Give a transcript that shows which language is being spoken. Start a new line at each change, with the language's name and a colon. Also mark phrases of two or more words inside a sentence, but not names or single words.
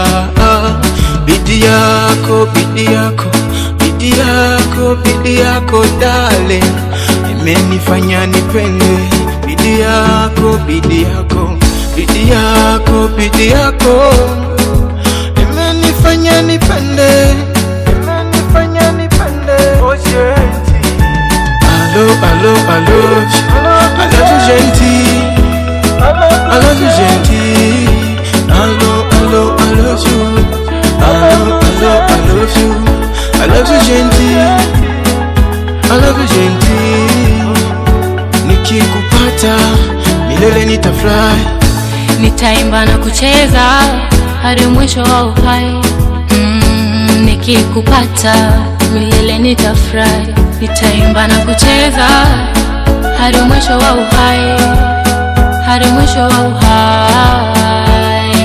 Swahili: Bidi yako, bidi yako, bidi yako, bidi yako darling, imenifanya nipende. Bidi yako, bidi yako, bidi yako, bidi yako, imenifanya nipende, imenifanya nipende.
French: Oh gentil,
English: allo, allo, allo, I love you gentil, I love you gentil, allo, allo, I love you, allo, allo, I love you, I love you gentil, I love you gentil.
Swahili: Nikikupata milele nitafurahi, nitaimba na kucheza hadi mwisho wa uhai. Nikikupata milele nitafurahi, nitaimba na kucheza hadi mwisho wa uhai, hadi mwisho wa uhai.